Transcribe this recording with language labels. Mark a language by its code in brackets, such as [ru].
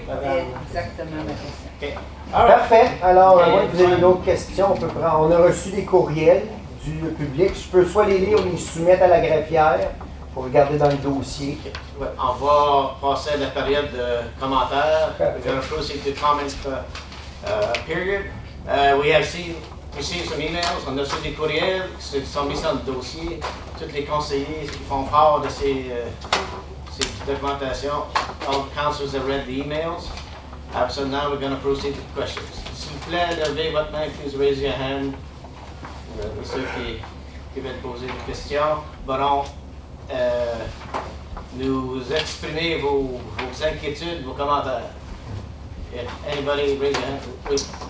[fr] madame? exactement ma question. [en] OK. All right. [fr] Parfait. Alors, Ok. à moins que vous ayez d'autres questions, on peut prendre. On a reçu des courriels du public. Je peux soit les lire ou les soumettre à la greffière pour regarder dans le dossier. Ouais, on va passer la période de commentaires. Parfait. [en] We're going to proceed to comment period. We have received some emails. [fr] On a reçu des courriels qui sont mis dans le dossier. Tous les conseillers qui font part de ces documentations. [en] All the councillors have read the emails. So now we're going to proceed to questions. [fr] S'il vous plaît, levez votre main, [en] please raise your hand. [fr] Ceux qui veulent poser des questions pourront nous exprimer vos inquiétudes, vos commentaires. [en] If anybody raise your hand, please.